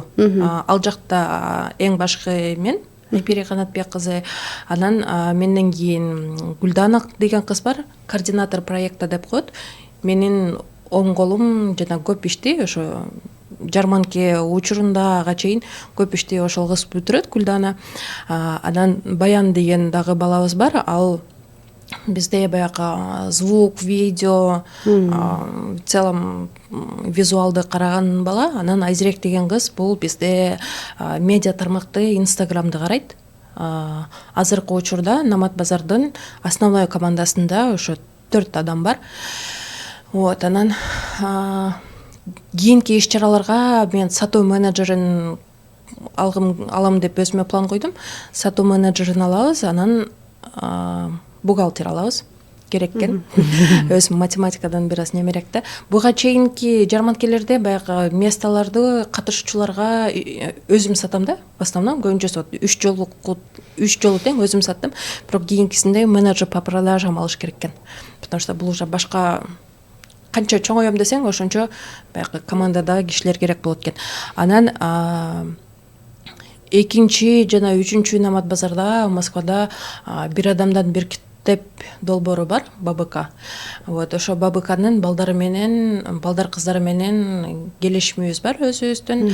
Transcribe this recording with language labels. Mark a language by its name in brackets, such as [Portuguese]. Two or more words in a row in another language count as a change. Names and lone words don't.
[Kyrgyz] Ал жакта эң башкы мен, Айпери Канатбек кызы, анан менден кийин Гүлдана деген кыз бар, [Russian] координатор проекта [Kyrgyz] деп коет. Менин оң колум жана көп ишти ошо жарманке учурунда ага чейин көп ишти ошол кыз бүтүрөт, Гүлдана. Анан Баян деген дагы балабыз бар. Ал бизде баягы [Russian] звук, видео, в целом [Kyrgyz] визуалды караган бала. Анан Айзирек деген кыз бул бизде медиа тармакты, Инстаграмды карайт. Азыркы учурда Намат базардын основной командасында ошо 4 адам бар. Вот, анан кийинки иш-чараларга мен сатуу менеджерин алам деп өзүмө план койдум. Сатуу менеджерин алабыз, анан бухгалтер алабыз. Керек экен. Өзүм математикадан бир аз немерек да. Буга чейинки жарманкелерде баягы месталарды катышуучуларга өзүм сатам да. [Russian] В основном [Kyrgyz] көбүнчөсү 3 жолу тең өзүм саттым. Бирок кийинкисинде [Russian] менеджер по продажам [Kyrgyz] алыш керек экен. [Russian] Потому что [Kyrgyz] бул уже башка канча чоңоём десең, ошончо баягы командада кишилер керек болот экен. Анан 2-чү жана 3-чү Намат базарда Москвада бир адамдан бир китеп долбоору бар, ББК. Вот ошо ББКнын балдар кыздары менен келишимибиз бар өзүбүздүн.